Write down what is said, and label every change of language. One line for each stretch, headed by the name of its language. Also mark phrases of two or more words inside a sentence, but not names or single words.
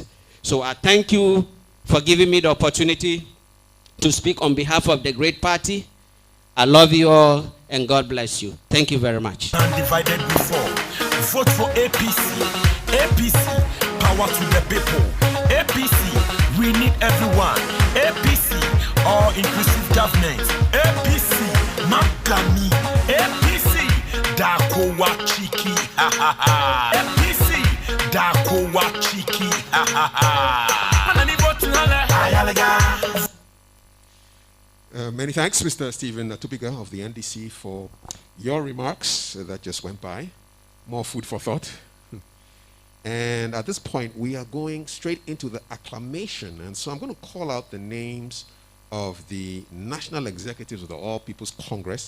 English: So I thank you for giving me the opportunity to speak on behalf of the great party. I love you all and God bless you. Thank you very much. Undivided before. Vote for APC. APC, power to the people. APC, we need everyone. APC, all inclusive government. APC, Makami. APC, Dakowa Chiki. Ha ha ha. APC, Dakowa Chiki. Ha ha ha. Ayariga. Many thanks, Mr. Stephen Tupiga of the NDC, for your remarks that just went by. More food for thought. And at this point, we are going straight into the acclamation. And so I'm going to call out the names of the national executives of the All People's Congress.